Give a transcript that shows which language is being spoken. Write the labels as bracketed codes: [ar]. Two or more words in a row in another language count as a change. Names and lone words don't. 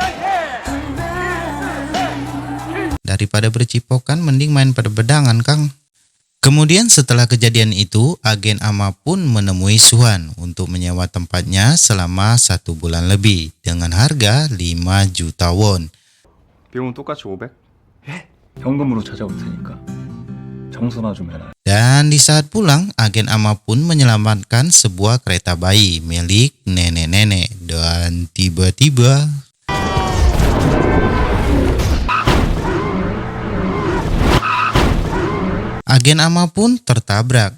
[id] Daripada bercipokan, mending main pada bedangan, Kang. Kemudian setelah kejadian itu, agen Ama pun menemui Soo-han untuk menyewa tempatnya selama 1 bulan lebih dengan harga 5 juta won. [ko] 비용은 똑같이 500? 예? 현금으로 찾아올 테니까 청소나 좀 해라. [id] Dan di saat pulang, agen Ama pun menyelamatkan sebuah kereta bayi milik nenek-nenek. Dan tiba-tiba agen Ama pun tertabrak.